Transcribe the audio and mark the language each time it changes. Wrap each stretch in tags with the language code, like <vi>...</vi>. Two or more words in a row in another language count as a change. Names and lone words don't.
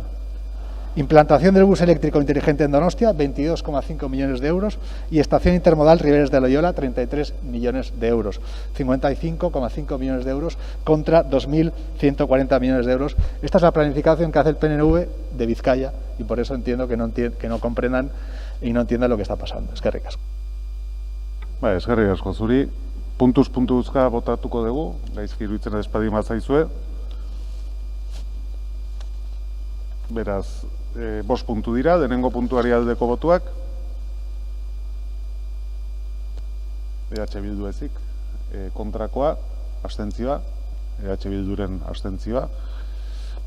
<es>Implantación del bus eléctrico inteligente en Donostia, 22,5 millones de euros. Y estación intermodal Riberes de Loyola, 33 millones de euros. 55,5 millones de euros contra 2.140 millones de euros. Esta es la planificación que hace el PNV de Vizcaya y por eso entiendo que no comprendan y no entiendan lo que está pasando.</es> <eu>Eskerrik asko. Eskerrik asko zuri. Puntuz puntuzka botatuko dugu, gaizki iruditzen ez baldin bazaizue. Beraz, 5 puntu dira, lehenengo puntuari aldeko botuak. EH Bildu ezik, kontrakoa, abstentzioa, EH Bilduren abstentzioa.</eu>